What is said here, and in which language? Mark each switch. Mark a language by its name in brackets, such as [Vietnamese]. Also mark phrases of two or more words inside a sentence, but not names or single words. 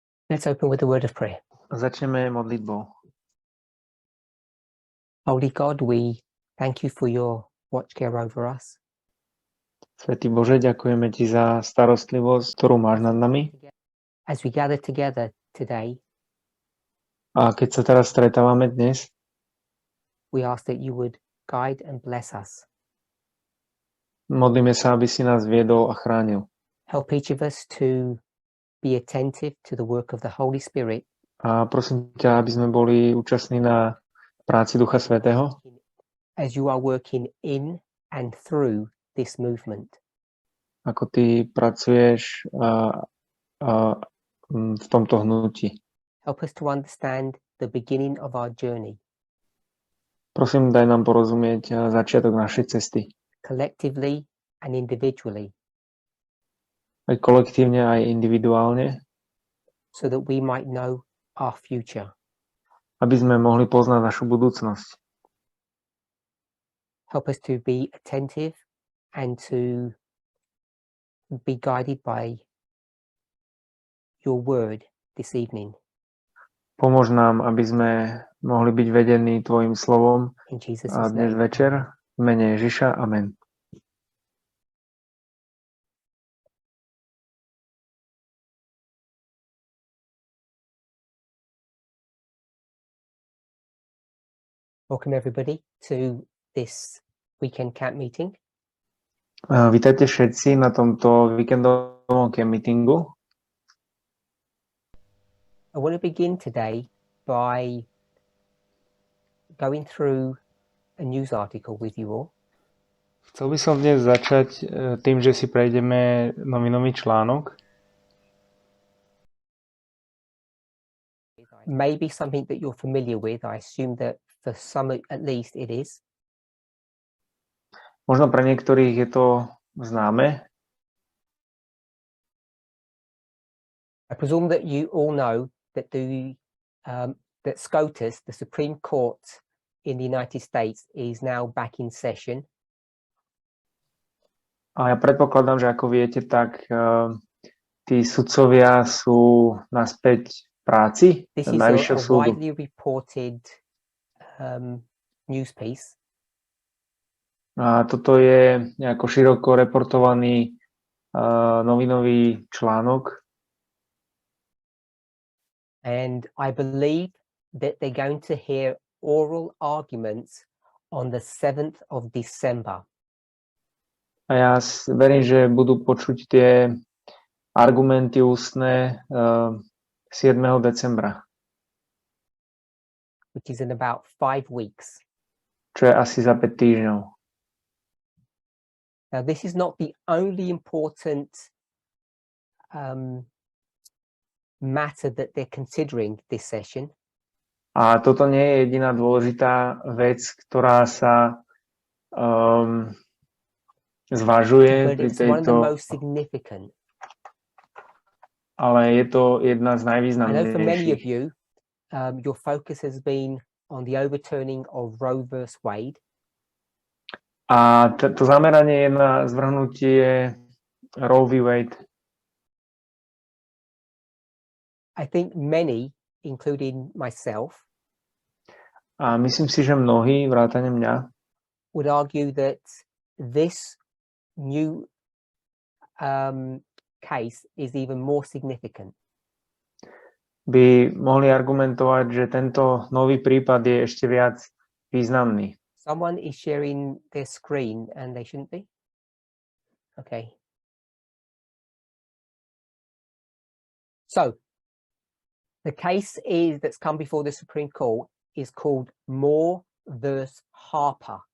[English] Let's open with a word of prayer. [Slovak] Začneme modlitbou. [English] Holy God, we thank you for your watch care over us. [Slovak] Svätý Bože, ďakujeme Ti za starostlivosť, ktorú máš nad nami. [English] As we gather together today, [Slovak] A keď sa teraz stretávame dnes, [English] we ask that you would guide and bless us. [Slovak] modlíme sa, aby si nás viedol a chránil. [English] Help each of us to be attentive to the work of the Holy Spirit [Slovak] A prosím ťa, aby sme boli účastní na práci Ducha Svätého, [English] as you are working in and through this movement. [Slovak] ako Ty pracuješ v tomto hnutí. [English] Help us to understand the beginning of our journey, [Slovak] Prosím, daj nám porozumieť začiatok našej cesty. [English] collectively and individually, [Slovak] Aj kolektívne, aj individuálne, [English] so that we might know our future. [Slovak] aby sme mohli poznať našu budúcnosť. [English] Help us to be attentive and to be guided by your word this evening. [Slovak] Pomôž nám, aby sme mohli byť vedení Tvojim slovom [English] In Jesus' [Slovak] a dnes [English] name. [Slovak] večer v mene Ježiša. [English] Amen. Welcome everybody to this weekend camp meeting. [Slovak] Vítajte všetci na tomto víkendovom [English] camp meetingu. I want to begin today by going through a news article with you all. [Slovak] Chcel by som dnes začať tým, že si prejdeme novinový článok. [English] Maybe something that you're familiar with. I assume that for some at least it is. [Slovak] Možno pre niektorých je to známe. [English] I presume that you all know that that SCOTUS, the Supreme Court in the United States, is now back in session. [Slovak] A ja predpokladám, že ako viete, tak tí sudcovia sú naspäť v práci [English] This is [Slovak] Najvyššieho a súdu. [English] widely reported news piece. [Slovak] A toto je nejako široko reportovaný novinový článok. [English] And I believe that they're going to hear oral arguments on the 7th of December. [Slovak] A ja verím, že budú počuť tie argumenty ústne 7. decembra, [English] Which is in about 5 weeks. [Slovak] čo je asi za 5 týždňov. [English] Now, this is not the only important matter that they're considering this session. [Slovak] A toto nie je jediná dôležitá vec, ktorá sa zvažuje [English] But [Slovak] pri [English] it's one of the [Slovak] tejto, [English] most significant. [Slovak] ale je to jedna z [English] I know for many of [Slovak] najvýznamnejších. [English] you, your focus has been on the overturning of Roe versus Wade. [Slovak] A to zameranie je na zvrhnutie Roe v. Wade. [English] I think many, including myself, [Slovak] A myslím si, že mnohí, vrátane mňa, [English] would argue that this new case is even more significant. [Slovak] by mohli argumentovať, že tento nový prípad je ešte viac významný. [English] Someone is sharing their screen and they shouldn't be. Okay. So the case that's come before the Supreme Court is called Moore versus Harper.